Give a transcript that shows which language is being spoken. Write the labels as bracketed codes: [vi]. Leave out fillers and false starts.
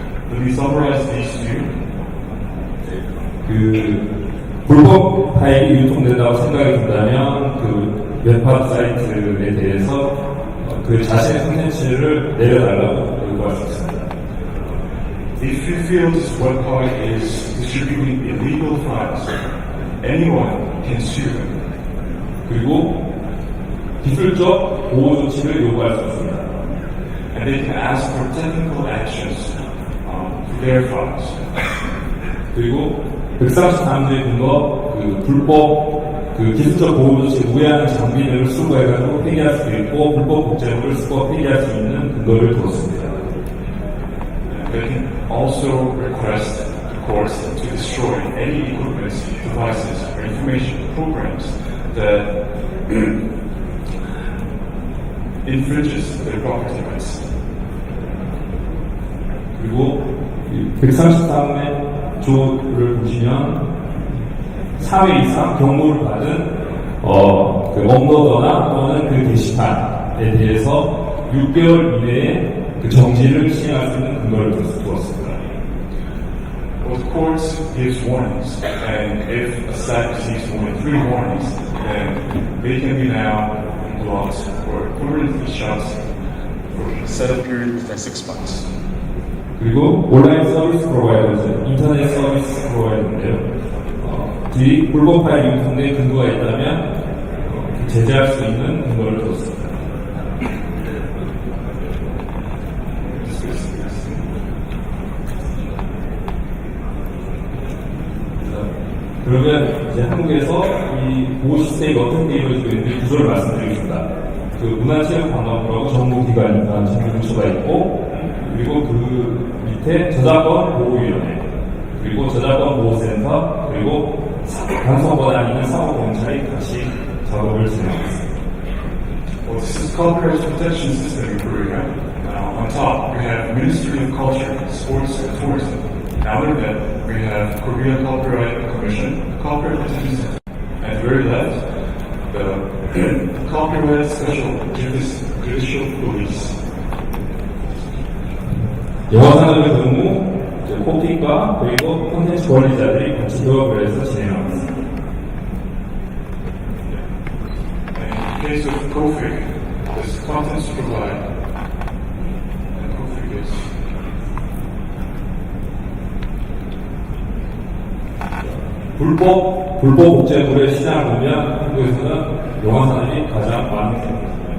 [en] Let me summarize these two. [ko] 그 불법 파일이 유통된다고 생각이 든다면 그 웹하드 사이트에 대해서 그 자신의 콘텐츠를 내려달라고 요구할 수 있습니다. [en] If you feel this webpart is distributing illegal files, anyone can sue them. [ko] 그리고 기술적 보호 조치를 요구할 수 있습니다. [en] And they can ask for technical actions to their files. [ko] 그리고 133조의 근거 그 불법 그 기술적 보호 조치에 우회하는 장비들을 수거해가지고 폐기할 수도 있고 불법 복제물을 수거 폐기할 수 있는 근거를 들었습니다. [en] They can also request the courts to destroy any equipment, devices, or information programs that infringes their property rights. [ko] 그리고 133의 조를 보시면 4회 이상 경고를 받은 그 업로더나 또는 그 게시판에 대해서 6개월 이내에 그 정지를 시행할 수 있는 근거를 두었습니다. [en] Well, the court gives warnings, and if a site receives more than 3 warnings, then they can be now blocked or permanently shut for a set of period within 6 months. [ko] 그리고 온라인 서비스 프로바이더즈, 인터넷 서비스 프로바이더인데요. 이 불법 파일 유통된 근거가 있다면 제재할 수 있는 근거를 두었습니다. 그러면 이제 한국에서 이 보호 시스템이 어떻게 이루어지고 있는지 구조를 말씀드리겠습니다. 그 문화체육관광부라고 정부기관이나 정부부처가 있고, 그리고 그 밑에 저작권 보호위원회, 그리고 저작권 보호센터, 그리고 방송권 아니면 사법경찰이 같이 작업을 진행하고 있습니다. [en] Well, this is copyright protection system in Korea. On top, we have Ministry of Culture, Sports and Tourism. Under that, we have Korea Copyright Commission, Copyright Protection System. At the very left, the Copyright Special Judicial Police. [ko] 영화산업의 경우 코픽과 그리고 콘텐츠 관리자들이 같이 협업을 해서 진행하고 있습니다. [en] In the case of KOFIC, this content to provide, and KOFIC is [ko] 불법 복제물의 시장을 보면 한국에서는 영화산업이 가장 많은 경우입니다.